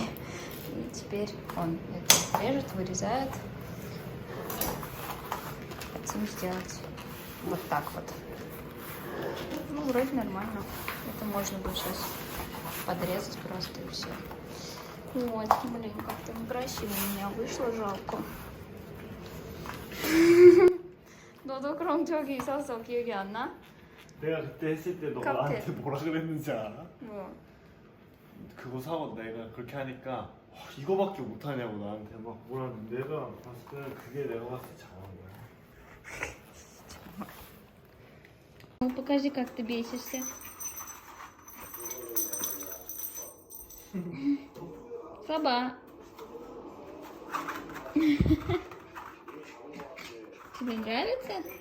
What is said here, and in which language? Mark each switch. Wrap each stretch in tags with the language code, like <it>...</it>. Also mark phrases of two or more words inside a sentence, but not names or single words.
<ru>И теперь он это режет, вырезает. Хотим сделать вот так вот. Ну, вроде нормально. Это можно будет сейчас подрезать просто и все. Вот, блин, как-то некрасиво у меня вышло, жалко.</ru> <ko>너도 그런 적이 있었어? 기억이 안 나? 내가 그때 했을 때 너가 카페. 나한테 뭐라 그랬는지 알아? 뭐? 그거 사고 내가 그렇게 하니까 이거밖에 못하냐고 나한테 막 뭐라 내가 봤을 때 그게 내가 봤을 때 잘한 거야.</ko> <ru>Ну, покажи, как ты бесишься. Слаба. Тебе нравится?</ru>